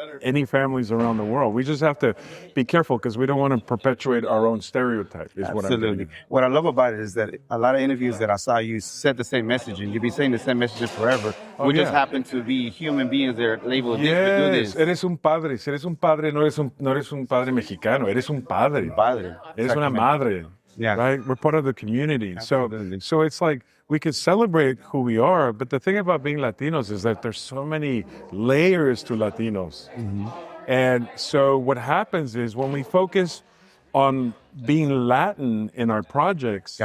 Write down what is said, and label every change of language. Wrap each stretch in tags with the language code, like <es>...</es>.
<en>any families around the world. We just have to be careful because we don't want to perpetuate our own stereotype, is what I'm Absolutely. thinking. What I love about it is that a lot of interviews that I saw, you said the same message, and you'll be saying the same message forever. We just happen to be human beings that are labeled this, we do this.</en> <es>Eres un padre. Si eres un padre, no eres un padre mexicano. Eres un padre. Padre. Eres una madre.</es> <en>Yeah. Right? We're part of the community. Absolutely. So it's like we could celebrate who we are, but the thing about being Latinos is that there's so many layers to Latinos. Mm-hmm. And so what happens is when we focus on being Latin in our projects,</en>